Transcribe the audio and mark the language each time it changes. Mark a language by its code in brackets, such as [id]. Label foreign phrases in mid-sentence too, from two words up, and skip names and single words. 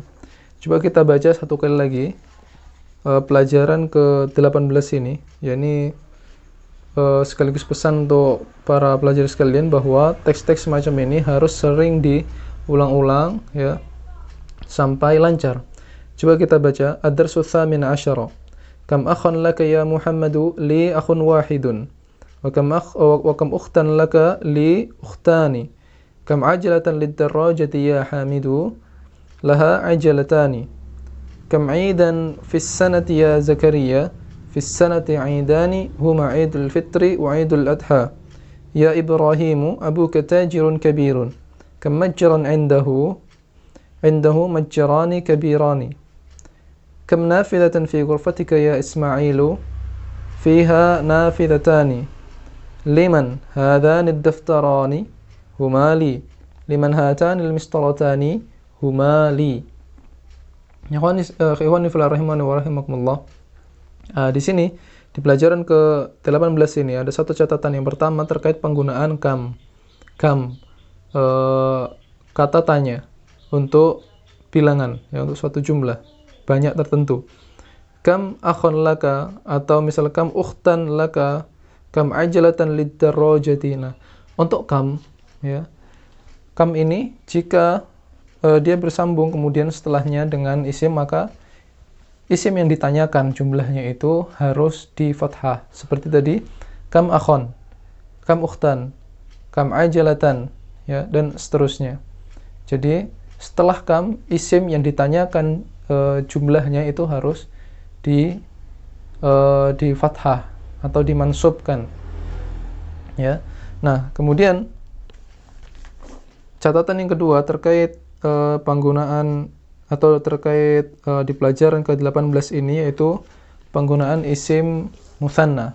[id] Coba kita baca satu kali lagi pelajaran ke-18 ini, yakni sekaligus pesan untuk para pelajar sekalian bahwa teks-teks semacam ini harus sering diulang-ulang, ya, sampai lancar. Coba kita baca [ar] الدرس الثامن عشر. كم أخا لك يا محمد لي أخ واحد وكم أختا لك لي أختان. كم عجلة للدراجة يا حامد لها عجلتان. كم عيدا في السنة يا زكريا في السنة عيدان هما عيد الفطر وعيد الأضحى. يا إبراهيم أبوك تاجر كبير كم متجرا عنده متجران كبيران. كم نافذة في غرفتك يا إسماعيل فيها نافذتان. لمن هذان الدفتران هما لي. لمن هاتان المسطرتان هما لي. إخواني في الله رحمني ورحمكم الله. [id] Di sini Di pelajaran ke-18 ini ada satu catatan. Yang pertama terkait penggunaan kam. Kam, kata tanya untuk bilangan, ya, untuk suatu jumlah banyak tertentu. [ar] كم أخا لك, [id] atau misal [ar] كم أختا لك كم عجلة للدراجة. [id] Untuk kam, ya, kam ini jika dia bersambung kemudian setelahnya dengan isim, maka isim yang ditanyakan jumlahnya itu harus di fathah. Seperti tadi, [ar] كم أخا كم أختا كم عجلة, [id] ya, dan seterusnya. Jadi setelah kam, isim yang ditanyakan jumlahnya itu harus di fathah atau dimansubkan, ya. Nah, kemudian catatan yang kedua terkait penggunaan atau terkait di pelajaran ke-18 ini, yaitu penggunaan [ar] اسم مثنى.